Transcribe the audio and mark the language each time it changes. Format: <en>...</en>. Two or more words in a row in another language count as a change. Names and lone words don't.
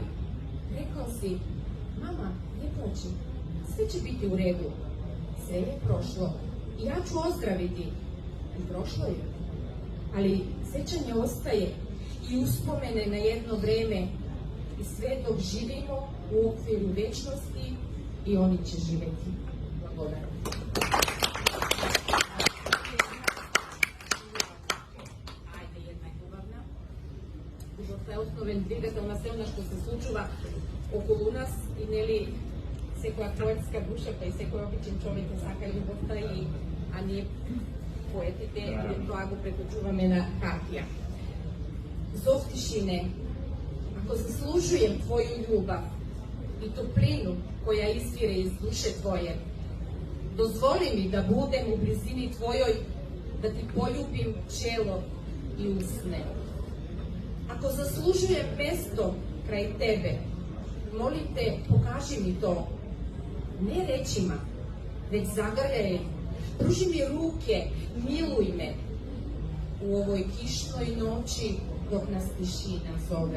<sr>Rekao si, mama, ne plači, sve će biti u redu. Sve je prošlo i ja ću ozdraviti. I prošlo je. Ali sećanje ostaje i uspomene na jedno vreme i sve dok živimo u okviru večnosti i oni će živeti.</sr> <mk>Благодарам. Ајде, една хубавна. Ужо е основен двигател на се она што се случува околу нас и нели секоја поетска душа, па и секој обичен човек сака љубовта а ние поетите тоа го преточуваме на хартија.</mk> <sr>Зов тишине, ако заслужуjem твоju ljubav i toplinu koja izvire iz duše tvoje, dozvoli mi da budem u blizini tvojoj, da ti poljubim čelo i usne. Ako zaslužujem mesto kraj tebe, molim te, pokaži mi to, ne rečima, već zagrljaj, pruži mi ruke, miluj me u ovoj kišnoj noći dok nas tišina zove.</sr>